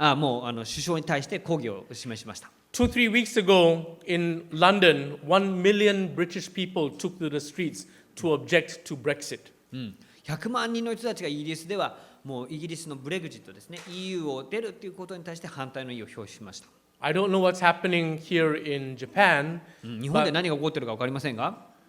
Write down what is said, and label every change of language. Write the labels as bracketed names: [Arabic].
[Japanese] もう首相に対して抗議を示しました。 [English] 2-3 weeks ago in London, 1 million British people took to the streets to object to Brexit. [Japanese] 100万人の人たちがイギリスではもうイギリスのブレグジットですね、EU を出るということに対して反対の意を表しました。 [English] I don't know what's happening here in Japan, [Japanese] 日本で何が起こっているか分かりませんが、